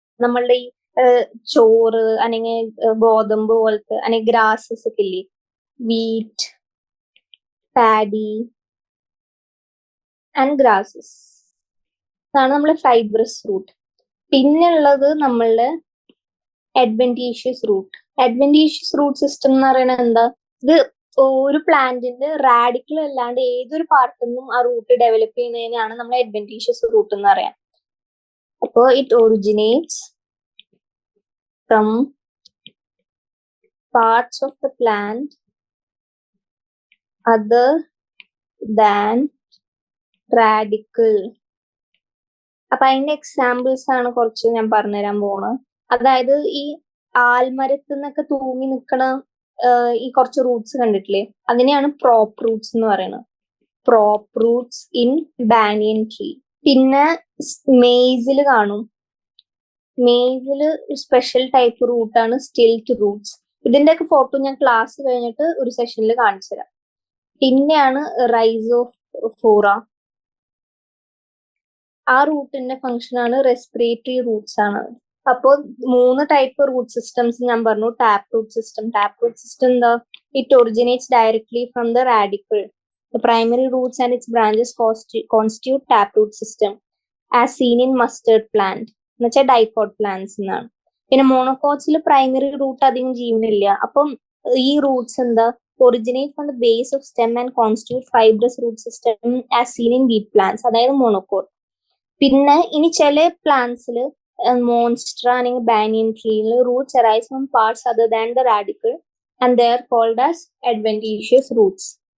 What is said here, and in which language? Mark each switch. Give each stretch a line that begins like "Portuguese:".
Malayalam: നമ്മളുടെ ഈ ചോറ് അല്ലെങ്കിൽ ഗോതമ്പ് പോലത്തെ അല്ലെങ്കിൽ ഗ്രാസസ് ഒക്കെ ഇല്ലേ, വീറ്റ്, പാഡി ആൻഡ് ഗ്രാസസ്, അതാണ് നമ്മളെ ഫൈബ്രസ് റൂട്ട്. പിന്നെ ഉള്ളത് നമ്മളുടെ adventitious root. Adventitious root system എന്ന് പറയുന്നത് എന്താ? ഇത് ഒരു പ്ലാന്റിന്റെ റാഡിക്കൽ അല്ലാണ്ട് ഏതൊരു പാർട്ടിൽ നിന്നും ആ റൂട്ട് ഡെവലപ്പ് ചെയ്യുന്നതിനാണ് നമ്മൾ അഡ്വന്റീഷ്യസ് റൂട്ട് എന്ന് പറയാം.
English: അപ്പോൾ it originates from parts of the plant other than radicle.
Malayalam: അപ്പൊ അതിന്റെ എക്സാമ്പിൾസ് ആണ് കുറച്ച് ഞാൻ പറഞ്ഞുതരാൻ പോണത്. അതായത് ഈ ആൽമരത്തിൽ നിന്നൊക്കെ തൂങ്ങി നിൽക്കണ ഈ കുറച്ച് റൂട്ട്സ് കണ്ടിട്ടില്ലേ, അതിനെയാണ് പ്രോപ്പ് റൂട്ട്സ് എന്ന് പറയുന്നത്.
English: Prop roots in banyan tree.
Malayalam: പിന്നെ മെയ്സിൽ കാണും. മെയ്സിൽ സ്പെഷ്യൽ ടൈപ്പ് റൂട്ടാണ് സ്റ്റിൽറ്റ് റൂട്ട്സ്. ഇതിന്റെയൊക്കെ ഫോട്ടോ ഞാൻ ക്ലാസ് കഴിഞ്ഞിട്ട് ഒരു സെഷനിൽ കാണിച്ചു തരാം. പിന്നെയാണ് റൈസോഫോറ. ആ റൂട്ടിന്റെ ഫംഗ്ഷൻ ആണ് റെസ്പിറേറ്ററി റൂട്ട്സ് ആണ്. അപ്പോൾ 3 ടൈപ്പ് റൂട്ട് സിസ്റ്റംസ് ഞാൻ പറഞ്ഞു. Tap root system. Tap root system എന്താ?
English: It originates directly from the radicle. The primary roots and its branches constitute taproot system as seen in mustard plant.
Malayalam: എന്നുവെച്ചാൽ dicot plants എന്നാണ്. പിന്നെ മോണോകോട്സിൽ primary root അധികം ജീവനില്ല. അപ്പം ഈ Roots എന്താ?
English: originate from the base of stem and constitute fibrous root system as seen in wheat plants,
Malayalam: അതായത് monocot. പിന്നെ ഇനി ചില പ്ലാന്റ്സിൽ മോൺസ്റ്റർ അല്ലെങ്കിൽ ബാനിയൻ ട്രീയിൽ
English: Roots arise from parts other than the radicle and they are called as adventitious roots.